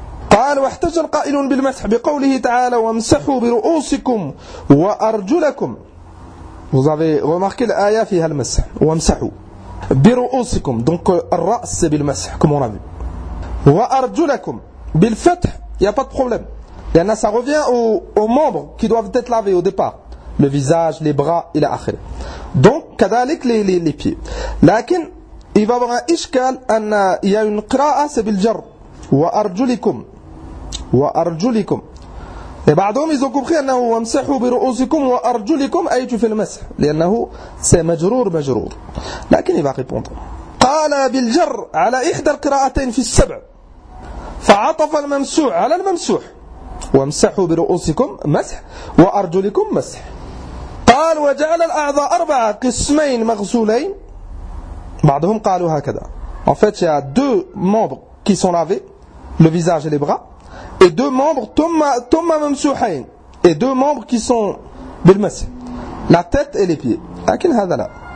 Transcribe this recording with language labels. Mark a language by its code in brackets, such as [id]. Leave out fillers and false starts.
[ar] قال واحتج القائل بالمسح بقوله تعالى وامسحوا برؤوسكم وأرجلكم [fr] vous avez remarqué [ar] الآية فيها المسح وامسحوا برؤوسكم [fr] donc [ar] الرأس بالمسح [fr] comme on a vu [ar] وَأَرْجُلَكُمْ بِالْفَتْحِ [fr] Il n'y a pas de problème. Et ça revient aux membres qui doivent être lavés au départ. Le visage, les bras et l'akhir. Donc, [ar] كذلك [fr] les pieds. [ar] لكن, [fr] il va y avoir un ishkal, il y a une qira'a, c'est [ar] بِالْجَرْ وَأَرْجُلِكُمْ وَأَرْجُلِكُمْ [fr] Et [ar] بعضهم, [fr] ils ont compris, [ar] أنه وَمْسَحُوا بِرُؤُوسِكُمْ وَأَرْجُلِكُمْ أَيْتُ فِي الْمَسْحِ لأنه, [fr] c'est [ar] مجرور مجرور. [fr] لكن, il va répondre. [ar] قال بالجر على إحدى القراءتين في السبع فعطف الممسوح على الممسوح وامسحوا برؤوسكم مسح وأرجلكم مسح قال وجعل الأعضاء أربعة قسمين مغسولين بعضهم قالوا هكذا [fr] en fait il y a deux membres qui sont lavés le visage et les bras et deux membres [ar] ثم ممسوحين [fr] et deux membres qui sont [ar] بالمسح [fr] la tête et les pieds [ar] لكن هذا لا